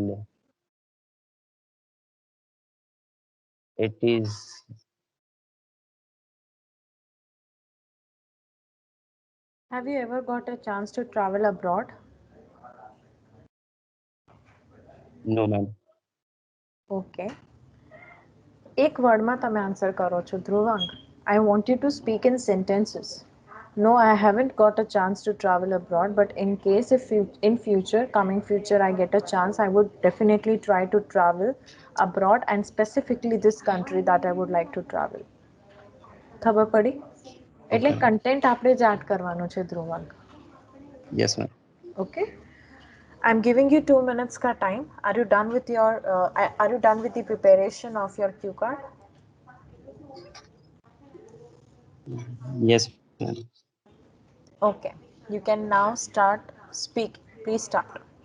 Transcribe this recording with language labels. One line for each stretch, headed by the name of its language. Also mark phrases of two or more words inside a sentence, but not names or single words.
English: and it is Have you ever got a chance to travel abroad? no, ma'am.
Gujarati: ઓકે એક વર્ડમાં તમે આન્સર કરો છો ધ્રુવાંગ.
English: I want you to speak in sentences. No, I haven't got a chance to travel abroad, but in case if in future, coming future, I get a chance, I would definitely try to travel abroad and specifically this country that I would like to travel.
Gujarati: ખબર પડી? એટલે
English: Okay.
Gujarati: content આપણે જ add કરવાનું છે ધ્રુવંગ.
English: Yes, ma'am. Okay. I'm giving you 2 minutes ka time. Are you done with your are you done with the preparation of your cue card? Yes, ma'am. Okay. You can now start speak. Please start.